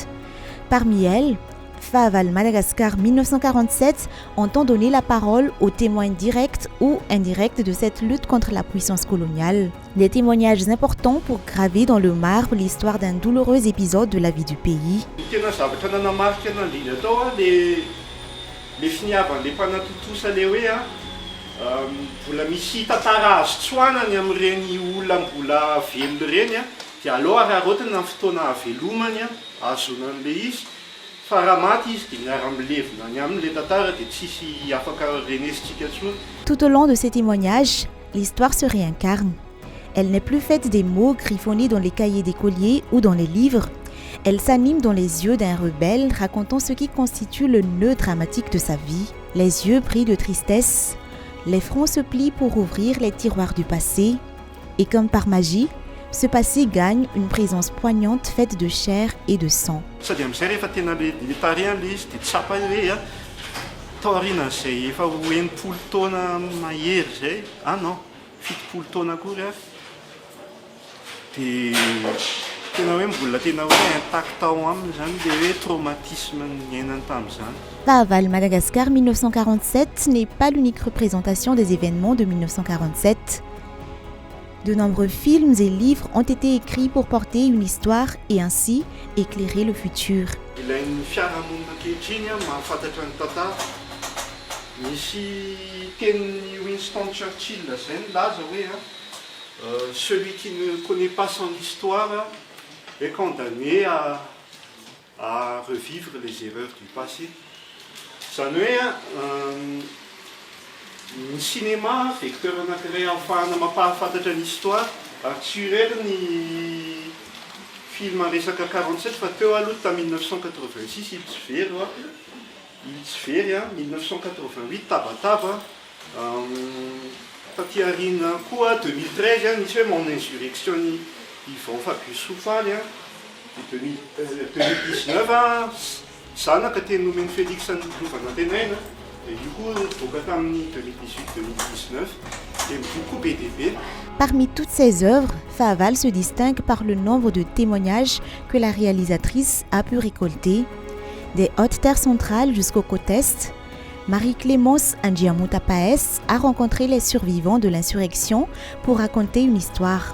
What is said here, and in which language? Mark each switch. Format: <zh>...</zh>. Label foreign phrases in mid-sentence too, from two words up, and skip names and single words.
<fr>Parmi elles, Fahaval Madagascar 1947 entend donner la parole aux témoins directs ou indirects de cette lutte contre la puissance coloniale. Des témoignages importants pour graver dans le marbre l'histoire d'un douloureux épisode de la vie du pays.</fr> <mg>Mbola misy tantara azo tsoanany amin'ireny olona mbola velo ireny dia aloha raharotana amin'ny fotoana havelomany azona an'ilay izy fa raha maty izy dia miara-milevona any amin'ilay tantara dia tsisy afaka renesitsika intsony.</mg> <fr>Tout au long de ces témoignages, l'histoire se réincarne. Elle n'est plus faite des mots griffonnés dans les cahiers d'écoliers ou dans les livres. Elle s'anime dans les yeux d'un rebelle racontant ce qui constitue le nœud dramatique de sa vie. Les yeux brillent de tristesse. Les fronts se plient pour ouvrir les tiroirs du passé. Et comme par magie, ce passé gagne une présence poignante faite de chair et de sang.</fr> <mg>Sady amin'izay rehefa tena militaire ilay izy dia tsapa hoe taorian'izay efa enimpolo taona mahery zay non fitopolo taona akory dia tena hoe mbola tena hoe intact ao aminy zany dia hoe traumatisme niainany tamin'izany.</mg> <fr>Fahaval Madagascar 1947 n'est pas l'unique représentation des événements de 1947. De nombreux films et livres ont été écrits pour porter une histoire et ainsi éclairer le futur.</fr> <mg>Ilain'ny fiarahamonina ankehitriny mahafantatra ny tantara. Misy tenin'ny Winston Churchill zay nilaza hoe</mg> <fr>celui qui ne connaît pas son histoire est condamné à revivre les erreurs du passé.</fr> <mg>Zany hoe ny</mg> <fr>cinéma vecteur</fr> <mg>anankiray ahafahana mampahafantatra ny histoire ary tsy irery ny film resaka 47 fa teo aloha tamin'ny 1986 Iltz Very 1988 Tabataba taty aoriana koa 2013 nisy hoe mon insurrection Yvon Fabius Soufal 2019 zanaka teny nomeny Félix Louvain-Antenaina io koa boka tamin'ny 2018-2019</mg> <fr>et beaucoup</fr> <mg>BDB.</mg> <fr>Parmi toutes ces œuvres, Fahaval se distingue par le nombre de témoignages que la réalisatrice a pu récolter. Des Hautes-Terres centrales jusqu'aux côtes Est, Marie-Clémence Andiamouta Paes a rencontré les survivants de l'insurrection pour raconter une histoire.</fr>